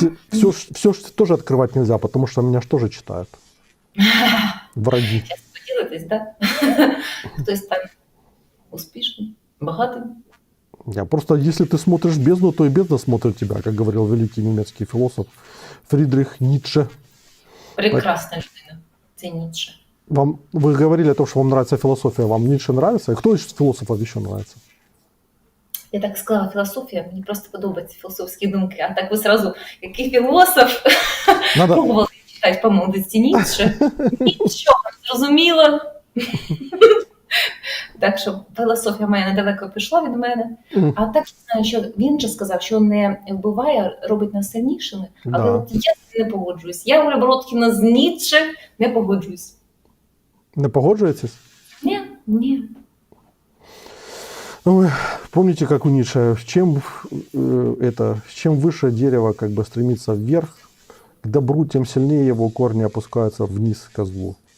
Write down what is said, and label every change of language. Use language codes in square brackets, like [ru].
[ru] Все тоже открывать нельзя, потому что меня же тоже читают. Враги. [uk] Зараз поділитесь, да? Хтось там успішний, багатий. [ru] Просто если ты смотришь бездну, то и бездна смотрит тебя, как говорил великий немецкий философ Фридрих Ницше. [uk] Прекрасна людина. Це Ніцше. [ru] Вы говорили о том, что вам нравится философия. Вам Ницше нравится? И кто из философов еще нравится? [uk] Я так сказала філософія, мені просто подобаються філософські думки. А так ви сразу, який філософ, пробували читати по молодості Ніцше. Нічого не зрозуміло. Так що філософія моя недалеко пішла від мене. А так знаю, що він же сказав, що не вбиває, робить нас сильнішими. Але от я з цим не погоджуюсь. Я, Оля Бородкіна, з Ніцше не погоджуюсь. Не погоджуєтесь? Ні. [ru] Ну, вы помните, как у Ницше, чем выше дерево как бы стремится вверх, к добру, тем сильнее его корни опускаются вниз к злу.